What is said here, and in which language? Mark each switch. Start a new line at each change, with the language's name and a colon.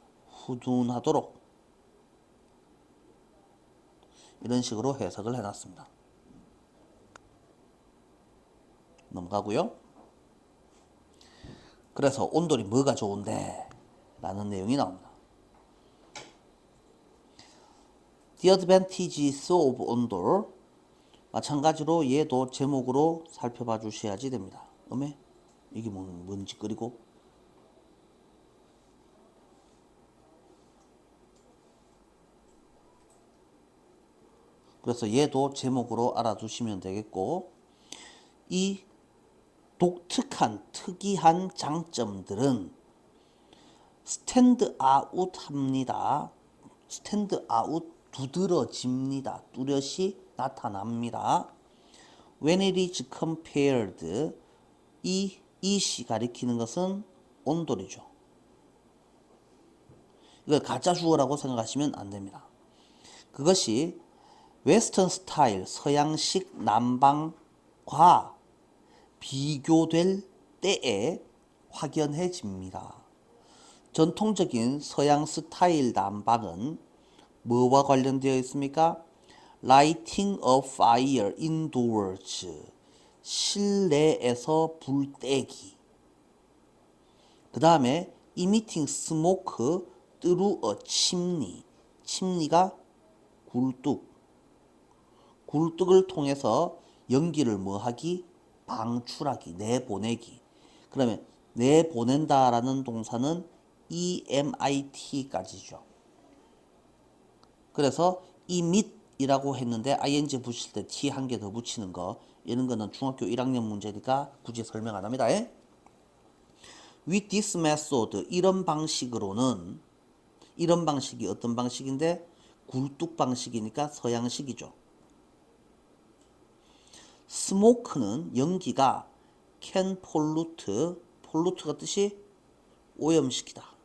Korean: 후둔하도록, 이런 식으로 해석을 해놨습니다. 넘어가고요. 그래서 온돌이 뭐가 좋은데? 라는 내용이 나옵니다.
English: The advantages of 온돌.
Korean: 마찬가지로 얘도 제목으로 살펴봐 주셔야지 됩니다. 음에 이게 뭔지 끓이고. 그래서 얘도 제목으로 알아두시면 되겠고, 이 독특한 특이한 장점들은 스탠드 아웃 합니다. 스탠드 아웃, 두드러집니다. 뚜렷이 나타납니다.
English: When it is compared,
Korean: 이시 가리키는 것은 온돌이죠. 이걸 가짜 주어라고 생각하시면 안 됩니다. 그것이 웨스턴 스타일, 서양식 난방과 비교될 때에 확연해집니다. 전통적인 서양 스타일 난방은 뭐와 관련되어 있습니까?
English: Lighting a fire indoors,
Korean: 실내에서 불 떼기. 그 다음에
English: emitting smoke through a chimney,
Korean: chimney가 굴뚝, 굴뚝을 통해서 연기를 뭐하기? 방출하기, 내보내기. 그러면 내보낸다라는 동사는 emit까지죠. 그래서 emit이라고 했는데 ing 붙일 때 t 한 개 더 붙이는 거, 이런 거는 중학교 1학년 문제니까 굳이 설명 안 합니다.
English: With this method,
Korean: 이런 방식으로는 이런 방식이 어떤 방식인데 굴뚝 방식이니까 서양식이죠. 스모크는 연기가
English: can pollute,
Korean: pollute가 뜻이 오염시키다.